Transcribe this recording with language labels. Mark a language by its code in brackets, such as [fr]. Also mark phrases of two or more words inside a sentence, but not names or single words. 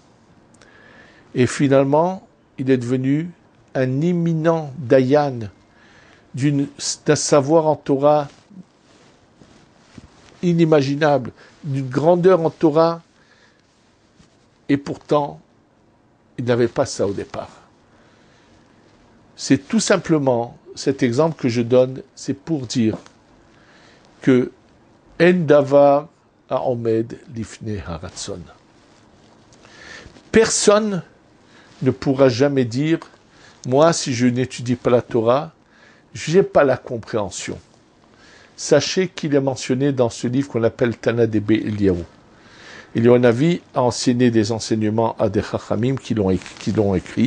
[fr] Et finalement, il est devenu un éminent dayan d'un savoir en Torah inimaginable, d'une grandeur en Torah, et pourtant, il n'avait pas ça au départ. C'est tout simplement cet exemple que je donne, c'est pour dire que [he] אין דבר העומד בפני הרצון. [fr] Personne ne pourra jamais dire, moi, si je n'étudie pas la Torah, je n'ai pas la compréhension. Sachez qu'il est mentionné dans ce livre qu'on appelle Tana Debe Eliyahu. Eliyahu a enseigné des enseignements à des chachamim qui l'ont écrit.